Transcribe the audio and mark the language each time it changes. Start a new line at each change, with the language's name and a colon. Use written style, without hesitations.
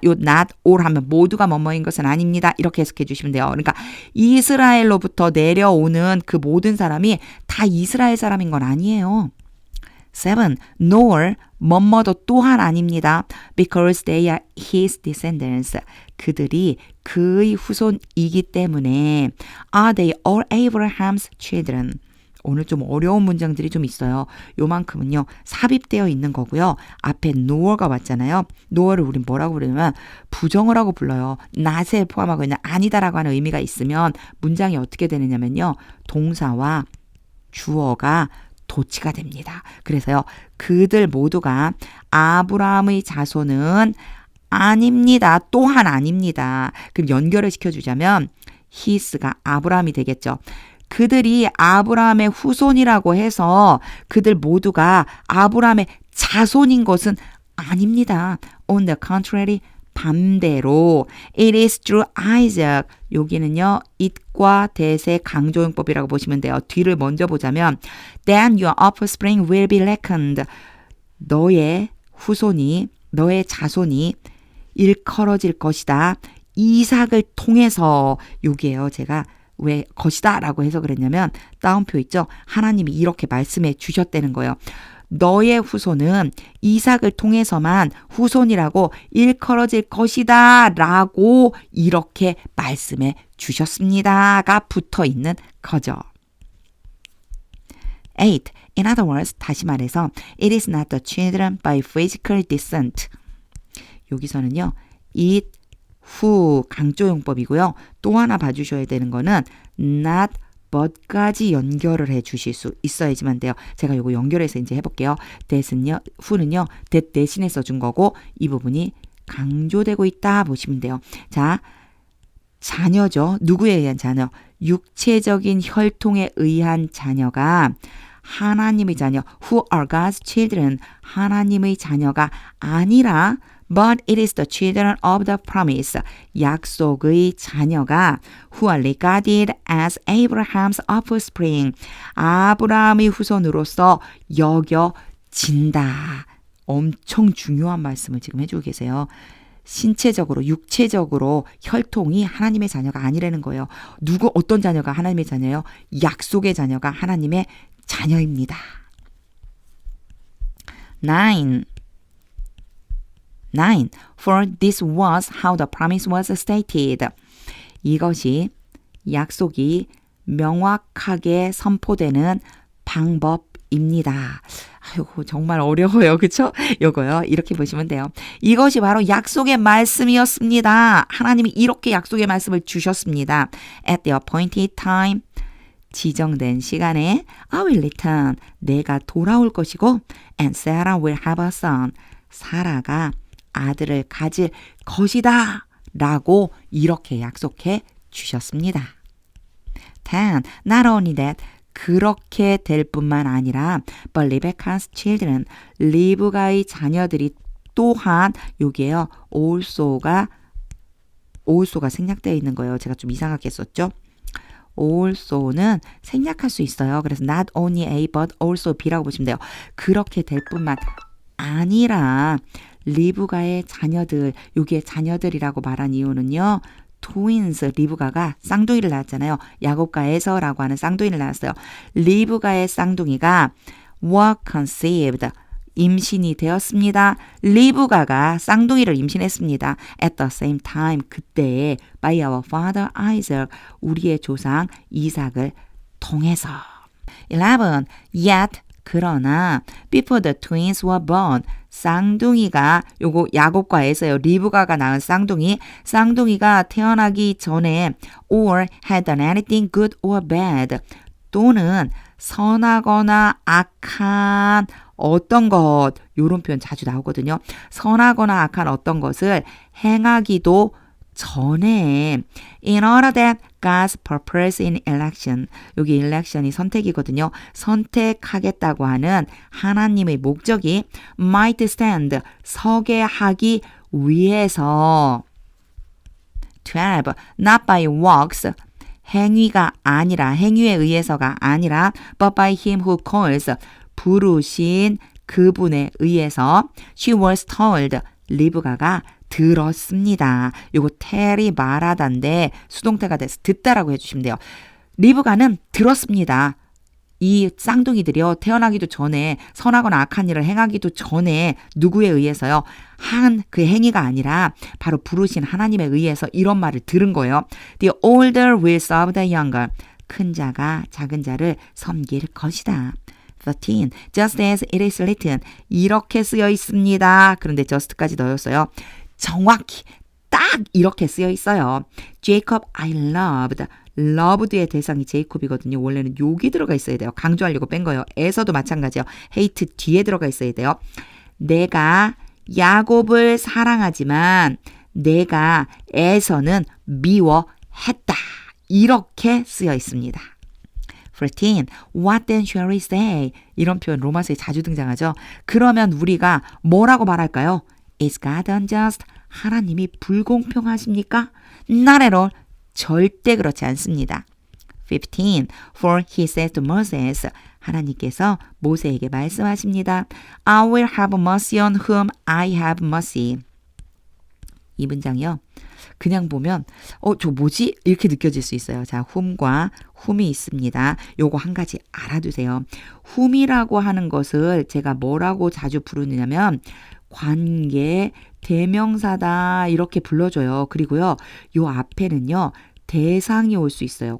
Korean: 요
English: not all
Korean: 하면 모두가 뭐뭐인 것은 아닙니다. 이렇게 해석해 주시면 돼요. 그러니까 이스라엘로부터 내려오는 그 모든 사람이 다 이스라엘 사람인 건 아니에요. 7.
English: Nor
Korean: 뭐뭐도 또한 아닙니다.
English: Because they are his descendants.
Korean: 그들이 그의 후손이기 때문에
English: Are they all Abraham's children?
Korean: 오늘 좀 어려운 문장들이 좀 있어요. 요만큼은요. 삽입되어 있는 거고요. 앞에 nor가 왔잖아요. nor를 우린 뭐라고 부르냐면 부정어라고 불러요. not에 포함하고 있는 아니다라고 하는 의미가 있으면 문장이 어떻게 되느냐면요. 동사와 주어가 도치가 됩니다. 그래서요. 그들 모두가 아브라함의 자손은 아닙니다. 또한 아닙니다. 그럼 연결을 시켜주자면 his가 아브라함이 되겠죠. 그들이 아브라함의 후손이라고 해서 그들 모두가 아브라함의 자손인 것은 아닙니다.
English: On the contrary,
Korean: 반대로
English: it is through Isaac.
Korean: 여기는요. it과 that의 강조용법이라고 보시면 돼요. 뒤를 먼저 보자면
English: then your offspring will be reckoned.
Korean: 너의 후손이, 너의 자손이 일컬어질 것이다. 이삭을 통해서 여기에요. 제가 왜 것이다 라고 해서 그랬냐면 따옴표 있죠. 하나님이 이렇게 말씀해 주셨다는 거예요. 너의 후손은 이삭을 통해서만 후손이라고 일컬어질 것이다 라고 이렇게 말씀해 주셨습니다가 붙어 있는 거죠. 8.
English: In other words,
Korean: 다시 말해서
English: it is not the children by physical descent.
Korean: 여기서는요. it, who 강조용법이고요. 또 하나 봐주셔야 되는 거는 not but까지 연결을 해 주실 수 있어야지만 돼요. 제가 이거 연결해서 이제 해볼게요. that은요, who는요, that 대신에 써준 거고 이 부분이 강조되고 있다 보시면 돼요. 자, 자녀죠. 누구에 의한 자녀? 육체적인 혈통에 의한 자녀가 하나님의 자녀,
English: who are God's children,
Korean: 하나님의 자녀가 아니라
English: But it is the children of the promise.
Korean: 약속의 자녀가
English: who are regarded as Abraham's offspring.
Korean: 아브라함의 후손으로서 여겨진다. 엄청 중요한 말씀을 지금 해주고 계세요. 신체적으로, 육체적으로 혈통이 하나님의 자녀가 아니라는 거예요. 어떤 자녀가 하나님의 자녀예요? 약속의 자녀가 하나님의 자녀입니다. 9.
English: For this was how the promise was stated.
Korean: 이것이 약속이 명확하게 선포되는 방법입니다. 아이고 정말 어려워요. 그렇죠? 요거요. 이렇게 보시면 돼요. 이것이 바로 약속의 말씀이었습니다. 하나님이 이렇게 약속의 말씀을 주셨습니다.
English: At the appointed time.
Korean: 지정된 시간에
English: I will return.
Korean: 내가 돌아올 것이고
English: and Sarah will have a son.
Korean: 사라가 아들을 가질 것이다 라고 이렇게 약속해 주셨습니다.
English: 10. Not only that,
Korean: 그렇게 될 뿐만 아니라
English: but Rebecca's children,
Korean: 리브가의 자녀들이 또한 여기에요. also가 also가 생략되어 있는 거예요. 제가 좀 이상하게 썼죠? also는 생략할 수 있어요. 그래서 not only A but also B라고 보시면 돼요. 그렇게 될 뿐만 아니라 리브가의 자녀들, 여기에 자녀들이라고 말한 이유는요. 트윈스, 리브가가 쌍둥이를 낳았잖아요. 야곱과 에서라고 하는 쌍둥이를 낳았어요. 리브가의 쌍둥이가
English: were conceived,
Korean: 임신이 되었습니다. 리브가가 쌍둥이를 임신했습니다.
English: At the same time,
Korean: 그때에
English: by our father Isaac,
Korean: 우리의 조상 이삭을 통해서.
English: 11. Yet,
Korean: 그러나
English: before the twins were born,
Korean: 쌍둥이가 요거 야곱과 에서요. 리브가가 낳은 쌍둥이가 태어나기 전에
English: or had done anything good or bad,
Korean: 또는 선하거나 악한 어떤 것, 요런 표현 자주 나오거든요. 선하거나 악한 어떤 것을 행하기도 전에
English: in order that God's purpose in election,
Korean: 여기 election이 선택이거든요. 선택하겠다고 하는 하나님의 목적이
English: might stand,
Korean: 서게 하기 위해서. 12.
English: Not by works,
Korean: 행위가 아니라, 행위에 의해서가 아니라
English: but by him who calls,
Korean: 부르신 그분에 의해서
English: she was told,
Korean: 리브가가 들었습니다. 요거 tell이 말하다인데 수동태가 돼서 듣다라고 해주시면 돼요. 리브가는 들었습니다. 이 쌍둥이들이요. 태어나기도 전에 선하거나 악한 일을 행하기도 전에 누구에 의해서요. 한 그 행위가 아니라 바로 부르신 하나님에 의해서 이런 말을 들은 거예요.
English: The older will serve the younger.
Korean: 큰 자가 작은 자를 섬길 것이다.
English: 13. Just as it is written.
Korean: 이렇게 쓰여 있습니다. 그런데 just까지 넣었어요. 정확히 딱 이렇게 쓰여 있어요.
English: Jacob I loved.
Korean: loved의 대상이 제이콥이거든요. 원래는 여기 들어가 있어야 돼요. 강조하려고 뺀 거예요. 에서도 마찬가지요. hate 뒤에 들어가 있어야 돼요. 내가 야곱을 사랑하지만 내가 에서는 미워했다. 이렇게 쓰여 있습니다.
English: 14. What then shall we say?
Korean: 이런 표현 로마서에 자주 등장하죠. 그러면 우리가 뭐라고 말할까요?
English: Is God unjust?
Korean: 하나님이 불공평하십니까?
English: Not at all.
Korean: 절대 그렇지 않습니다. 15.
English: For he says to Moses,
Korean: 하나님께서 모세에게 말씀하십니다.
English: I will have mercy on whom I have mercy.
Korean: 이 문장이요. 그냥 보면 저 뭐지? 이렇게 느껴질 수 있어요. 자, whom과 whom이 있습니다. 요거 한 가지 알아두세요. whom이라고 하는 것을 제가 뭐라고 자주 부르냐면 관계 대명사다 이렇게 불러줘요. 그리고요. 요 앞에는요. 대상이 올 수 있어요.